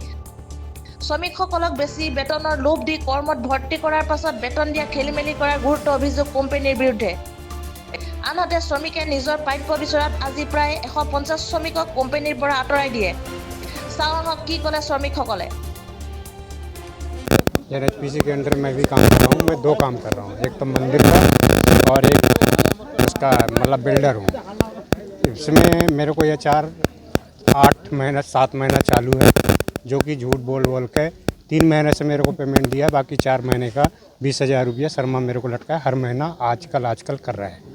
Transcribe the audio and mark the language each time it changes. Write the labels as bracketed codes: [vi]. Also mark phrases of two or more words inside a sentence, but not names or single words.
[as] শ্ৰমিকসকলক বেছি বেতনৰ লোভ দি কৰ্মত ভৰ্তি কৰাৰ পাছত বেতন দিয়া খেলিমেলি কৰাৰ গুৰুত্ব অভিযোগ কোম্পানীৰ বিৰুদ্ধে। আনহাতে শ্ৰমিকে নিজৰ প্ৰাপ্য বিচৰাত আজি প্ৰায় 150 শ্ৰমিকক কোম্পানীৰ পৰা আঁতৰাই দিয়ে। চাওঁ আহক কি ক'লে শ্ৰমিকসকলে। [hi] NHPC के अंदर मैं भी काम कर रहा हूँ। मैं 2 काम कर रहा हूँ, एक तो मंदिर का और एक उसका मतलब बिल्डर हूँ। इसमें मेरे को ये 8 महीना 7 महीना चालू है, जो कि झूठ बोल के 3 महीने से मेरे को पेमेंट दिया, बाकी 4 महीने का 20,000 रुपया शर्मा मेरे को लटका है हर महीना आजकल कर रहा है।